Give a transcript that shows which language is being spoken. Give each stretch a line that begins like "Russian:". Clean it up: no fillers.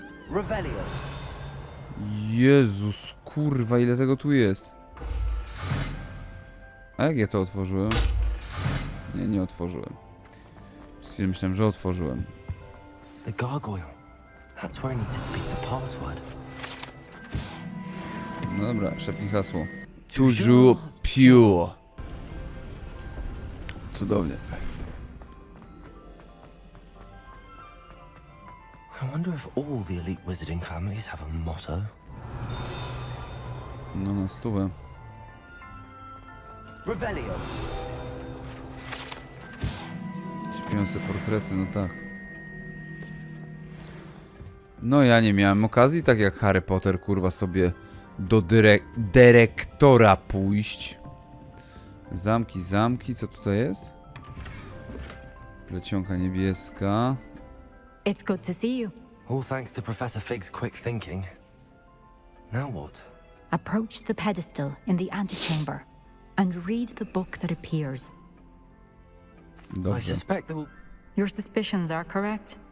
Polish: Revelio. Jezus, kurwa, ile tego tu jest. A jak ja to otworzyłem? Nie, nie otworzyłem. Przez chwilę myślałem, że otworzyłem.
English: The gargoyle. That's where I need to speak the password.
Polish: No dobra, szepnij hasło.
French: Toujours pure.
Polish: Cudownie.
English: I wonder if all the elite wizarding families have a motto.
Polish: No na stówę. Revelio. Śpiące portrety, no tak. No ja nie miałem okazji, tak jak Harry Potter, kurwa, sobie do dyrektora pójść. Zamki, zamki, co tutaj jest? Plecionka niebieska.
English: It's good to see you. All thanks to Professor Fig's quick thinking. Now what? Approach the pedestal in the antechamber and read the book that appears.
Polish: Dobrze.
English: I suspect that Your suspicions are correct.